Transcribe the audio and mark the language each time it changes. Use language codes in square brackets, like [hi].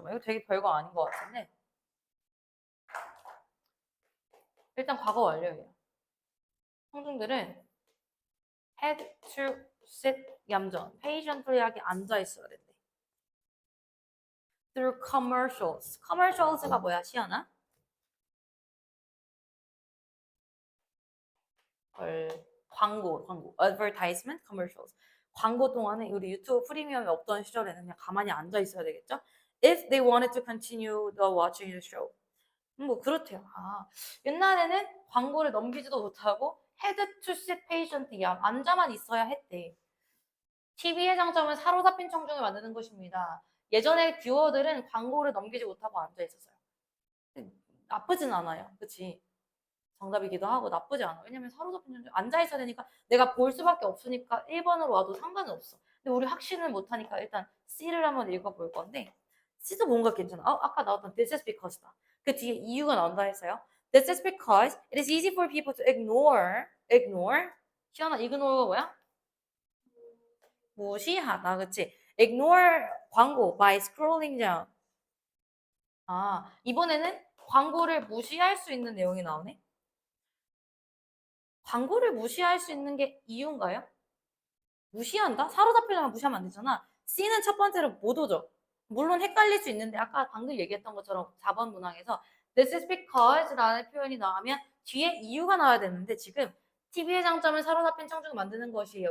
[ko] 이거 되게 별거 아닌 것 같은데 일단 과거 완료예요. 청중들은 [en] had to sit [ko] 얌전, patiently하게 앉아 있어야 된대. [en] through commercials. commercials가 [ko] 뭐야, [en] 시연아? [ko] 광고, advertisement, commercials. 광고 동안에 우리 유튜브 프리미엄이 없던 시절에는 그냥 가만히 앉아 있어야 되겠죠? [en] If they wanted to continue the watching the show. [ko] 뭐 그렇대요. 아, 옛날에는 광고를 넘기지도 못하고 [en] had to sit patiently [ko] 앉아만 있어야 했대. TV의 장점은 사로잡힌 청중을 만드는 것입니다. 예전에 뷰어들은 광고를 넘기지 못하고 앉아 있었어요. 나쁘진 않아요. 그치? 정답이기도 하고 나쁘지 않아. 왜냐면 사로잡힌 존재 앉아 있어야 되니까 내가 볼 수밖에 없으니까 1번으로 와도 상관은 없어. 근데 우리 확신을 못 하니까 일단 C를 한번 읽어볼 건데 C도 뭔가 괜찮아. 아까 나왔던 [en] this is because [ko] 다. 그 뒤에 이유가 나온다 했어요. [en] This is because it is easy for people to ignore. [ko] 시연아, ignore가 뭐야? 무시하다, 그치? [en] ignore 광고 by scrolling down. [ko] 아, 이번에는 광고를 무시할 수 있는 내용이 나오네. 광고를 무시할 수 있는 게 이유인가요? 무시한다? 사로잡히려면 무시하면 안 되잖아. C는 첫 번째로 못 오죠. 물론 헷갈릴 수 있는데 아까 방금 얘기했던 것처럼 4번 문항에서 [en] This is because [ko] 라는 표현이 나오면 뒤에 이유가 나와야 되는데 지금 TV의 장점을 사로잡힌 청중을 만드는 것이에요.